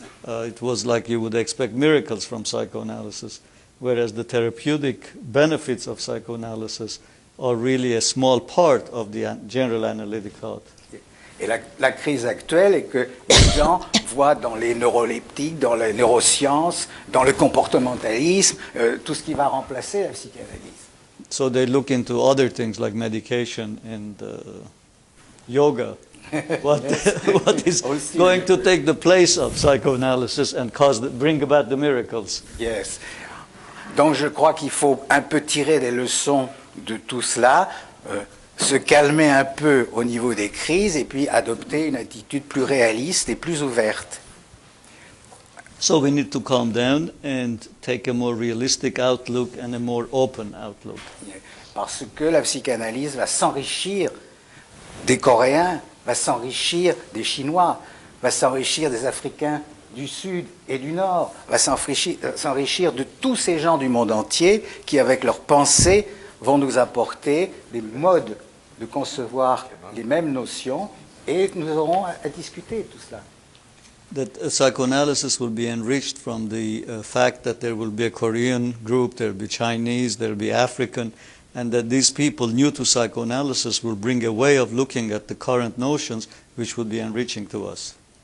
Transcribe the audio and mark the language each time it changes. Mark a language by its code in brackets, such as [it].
[en] It was like you would expect miracles from psychoanalysis, whereas the therapeutic benefits of psychoanalysis are really a small part of the general analytic thought. [fr] Et la crise actuelle est que les gens voient dans les neuroleptiques, dans les neurosciences, dans le comportementalisme, tout ce qui va remplacer la psychanalyse. [en] So they look into other things like medication and yoga. What is going to take the place of psychoanalysis and bring about the miracles? Yes. [fr] Donc je crois qu'il faut un peu tirer des leçons de tout cela, se calmer un peu au niveau des crises et puis adopter une attitude plus réaliste et plus ouverte. [en] So we need to calm down and take a more realistic outlook and a more open outlook. [fr] Parce que la psychanalyse va s'enrichir des Coréens, va s'enrichir des Chinois, va s'enrichir des Africains du Sud et du Nord, va s'enrichir de tous ces gens du monde entier qui, avec leurs pensées, vont nous apporter des modes de concevoir les mêmes notions et nous aurons à discuter tout cela. [en] That psychoanalysis will be enriched from the fact that there will be a Korean group, there will be Chinese, there will be African, and that these people new to psychoanalysis will bring a way of looking at the current notions which would be enriching to us.